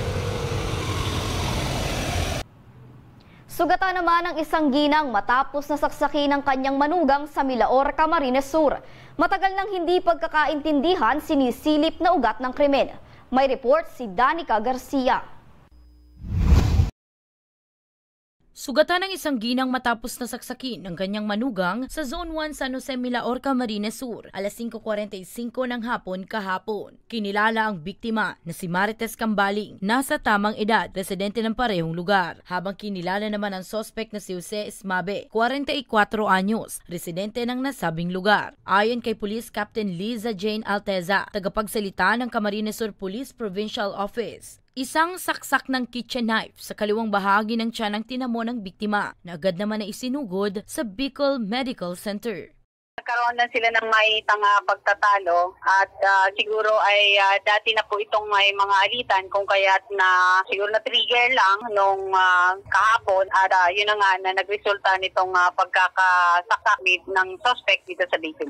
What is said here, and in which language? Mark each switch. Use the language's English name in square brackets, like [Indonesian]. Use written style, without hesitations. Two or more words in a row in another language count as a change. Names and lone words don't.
[Filipino] Sugatan naman ang isang ginang matapos na saksakin ng kanyang manugang sa Milaor, Camarines Sur. Matagal nang hindi pagkakaintindihan, sinisilip na ugat ng krimen. May report si Danica Garcia. Sugatan ng isang ginang matapos na saksakin ng kanyang manugang sa Zone 1 San Jose, Milaor, Camarines Sur, alas 5:45 ng hapon kahapon. Kinilala ang biktima na si Marites Cambaling, nasa tamang edad, residente ng parehong lugar. Habang kinilala naman ang suspect na si Jose Ismabe, 44 anyos, residente ng nasabing lugar. Ayon kay Police Captain Liza Jane Alteza, tagapagsalita ng Camarines Sur Police Provincial Office, isang saksak ng [English] kitchen knife [Filipino] sa kaliwang bahagi ng tiyan ang tinamo ng biktima na agad naman na isinugod sa Bicol Medical Center. Nagkaroon na sila ng maitang pagtatalo at siguro ay dati na po itong may mga alitan kung kaya't na siguro na trigger lang nung kahapon at yun na nga na nagresulta nitong pagkakasakit ng suspect dito sa biktima.